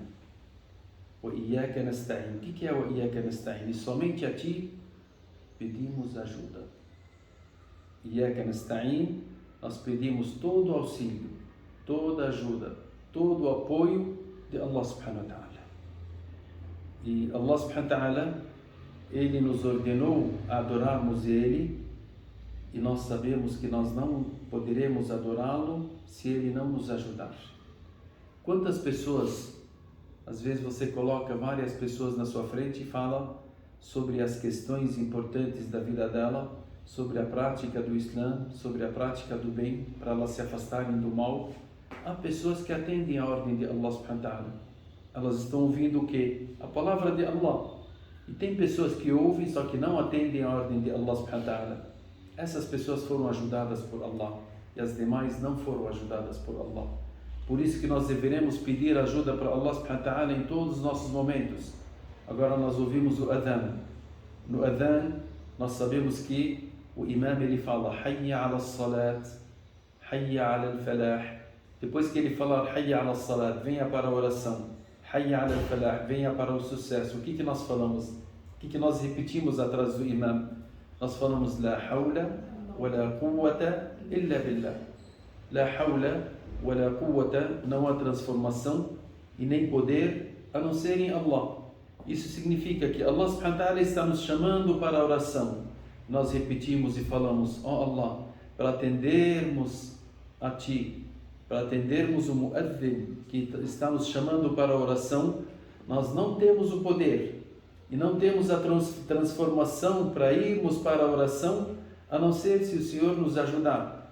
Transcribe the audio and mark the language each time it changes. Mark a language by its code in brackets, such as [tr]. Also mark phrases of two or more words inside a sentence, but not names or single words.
[ar] وإياك نستعين. [pt] O que é o [ar] إياك نستعين? [pt] E somente a ti pedimos ajuda. [ar] إياك نستعين, [pt] nós pedimos todo o auxílio, toda a ajuda, todo o apoio de Allah [ar] سبحانه وتعالى. E الله سبحانه وتعالى, [pt] Ele nos ordenou a adorarmos Ele, e nós sabemos que nós não poderemos adorá-lo se Ele não nos ajudar. Quantas pessoas, às vezes você coloca várias pessoas na sua frente e fala sobre as questões importantes da vida dela, sobre a prática do Islã, sobre a prática do bem, para elas se afastarem do mal. Há pessoas que atendem a ordem de Allah [ar] سبحانه وتعالى. [pt] Elas estão ouvindo o quê? A palavra de Allah. E tem pessoas que ouvem, só que não atendem a ordem de Allah [ar] سبحانه وتعالى. [pt] Essas pessoas foram ajudadas por Allah e as demais não foram ajudadas por Allah. Por isso que nós deveremos pedir ajuda para Allah [ar] سبحانه وتعالى [pt] em todos os nossos momentos. Agora nós ouvimos o adhan. No adhan nós sabemos que o imam ele fala [ar] حي على الصلاة، حي على الفلاح. [pt] Depois que ele falar [ar] حي على الصلاة, [pt] venha para a oração. [ar] حي على الفلاح, [pt] venha para o sucesso. O que nós falamos? O que nós repetimos atrás do imam? Nós falamos [ar] لا حول ولا قوة إلا بالله. لا حول ولا قوة, [pt] não há transformação e nem poder a não ser em Allah. Isso significa que Allah [ar] سبحانه وتعالى [pt] está nos chamando para a oração. Nós repetimos e falamos, ó Allah, para atendermos a Ti, para atendermos o mu'adhin que está nos chamando para a oração, nós não temos o poder e não temos a transformação para irmos para a oração, a não ser se o Senhor nos ajudar.